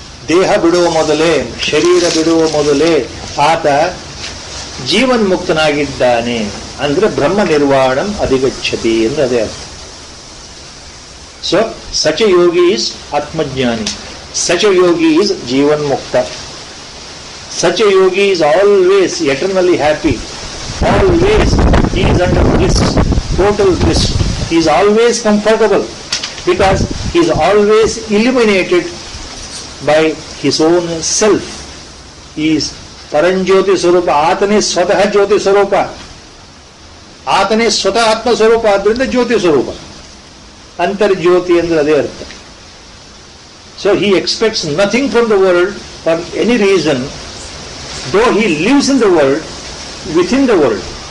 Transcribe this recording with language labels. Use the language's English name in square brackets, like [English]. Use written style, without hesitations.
[Kannada] ದೇಹ ಬಿಡುವ ಮೊದಲೇ, ಶರೀರ ಬಿಡುವ ಮೊದಲೇ ಆತ ಜೀವನ್ ಮುಕ್ತನಾಗಿದ್ದಾನೆ ಅಂದ್ರೆ [Sanskrit] ಬ್ರಹ್ಮ ನಿರ್ವಾಣಂ ಅಧಿಗಚ್ಚತಿ [Kannada] ಅಂದ್ರೆ ಅದೇ ಅರ್ಥ. [English] So such yogi is ಆತ್ಮಜ್ಞಾನಿ, such yogi is ಜೀವನ್ ಮುಕ್ತ, such yogi is always eternally happy, always he is under bliss, total bliss. He is always comfortable because he is always illuminated by his own self. He is [Kannada] ಪರಂಜ್ಯೋತಿ ಸ್ವರೂಪ, ಆತನೇ ಸ್ವತಃ ಜ್ಯೋತಿ ಸ್ವರೂಪ, ಆತನೇ ಸ್ವತಃ ಆತ್ಮ ಸ್ವರೂಪ, ಆದ್ರಿಂದ ಜ್ಯೋತಿ ಸ್ವರೂಪ. ಅಂತರ್ಜ್ಯೋತಿ ಅಂದ್ರೆ ಅದೇ ಅರ್ಥ. [English] So he expects nothing from the world for any reason, though he lives in the world, with in the world.